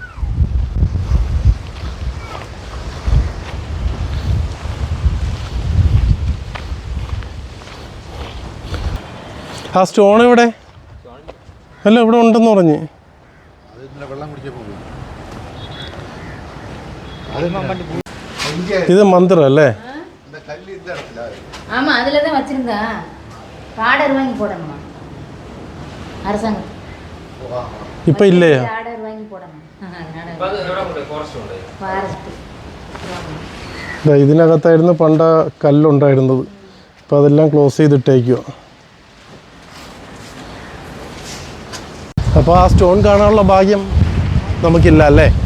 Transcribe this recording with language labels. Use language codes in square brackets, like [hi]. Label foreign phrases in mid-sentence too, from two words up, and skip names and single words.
[ml] ആ സ്റ്റോൺ ഇവിടെ അല്ല, ഇവിടെ ഉണ്ടെന്ന് പറഞ്ഞ്. ഇത് മന്ദിരം അല്ലേ? [ta] ஆமா அதுல தான் வச்சிருந்தா ஆர்டர் வாங்கி போடணுமா அரசாங்கம் [ml] ഇപ്പൊ ഇല്ലേ? [ta] ஆர்டர் வாங்கி போடணும் [ml] ഇതിനകത്തായിരുന്നു പണ്ട് കല്ലുണ്ടായിരുന്നത്. ഇപ്പം അതെല്ലാം ക്ലോസ് ചെയ്തിട്ടേക്കുക. അപ്പോൾ ആ സ്റ്റോൺ കാണാനുള്ള ഭാഗ്യം നമുക്കില്ല അല്ലേ?